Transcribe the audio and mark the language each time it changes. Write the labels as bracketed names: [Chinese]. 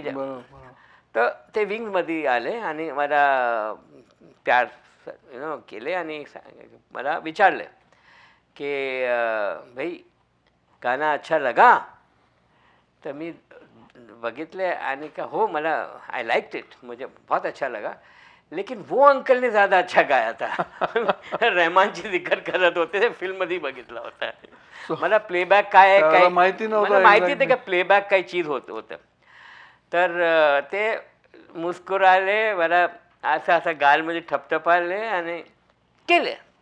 [Marathi] तर ते विंग्समध्ये आले आणि मला प्यार केले आणि मला विचारले की [Hindi] भाई गाना अच्छा लगा. [Marathi] तर मी बघितले आणि का हो मला [English] I liked it, [Hindi] मुझे बहुत अच्छा लगा. लेकिन वो अंकल ने ज़्यादा अच्छा गाया था. [Marathi] रहमानची जिकर करत होते ते फिल्ममध्ये बघितला होता. मला प्लेबॅक काय काय माहिती नव्हतं. मला माहिती ते का प्लेबॅक काही चीज होतं. तर ते मुस्कुराले, मला असं गालमध्ये ठपठपाले आणि केले.